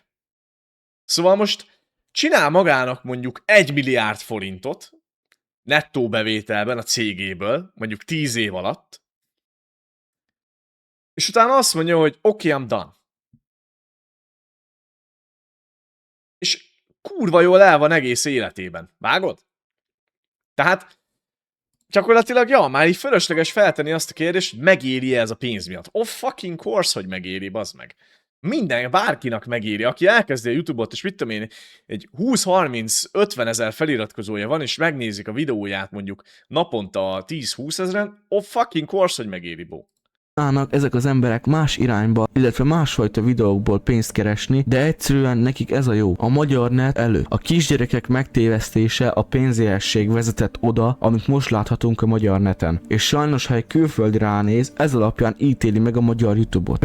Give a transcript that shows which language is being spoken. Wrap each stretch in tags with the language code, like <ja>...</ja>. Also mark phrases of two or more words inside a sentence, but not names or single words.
<hu>Szóval most csinál magának mondjuk 1 milliárd forintot nettó bevételben a cégéből, mondjuk 10 év alatt, és utána azt mondja, hogy oké,</hu> <en>I'm done.</en> <hu>És kurva jól el van egész életében. Vágod? Tehát gyakorlatilag, ja, már így fölösleges feltenni azt a kérdést, hogy megéri ez a pénz miatt.</hu> <en>Oh fucking course,</en> <hu>hogy megéri, bazd meg. Bárkinak megéri, aki elkezdi a YouTube-ot, és mit tudom én, egy 20-30-50 ezer feliratkozója van, és megnézik a videóját mondjuk naponta 10-20 ezeren,</hu> <en>oh fucking course,</en> <hu>hogy megéri, bó. ezek az emberek más irányba, illetve másfajta videókból pénzt keresni, de egyszerűen nekik ez a jó. A magyar net elő. A kisgyerekek megtévesztése, a pénzélesség vezetett oda, amit most láthatunk a magyar neten. És sajnos, ha egy külföldi ránéz, ez alapján ítéli meg a magyar YouTube-ot.</hu>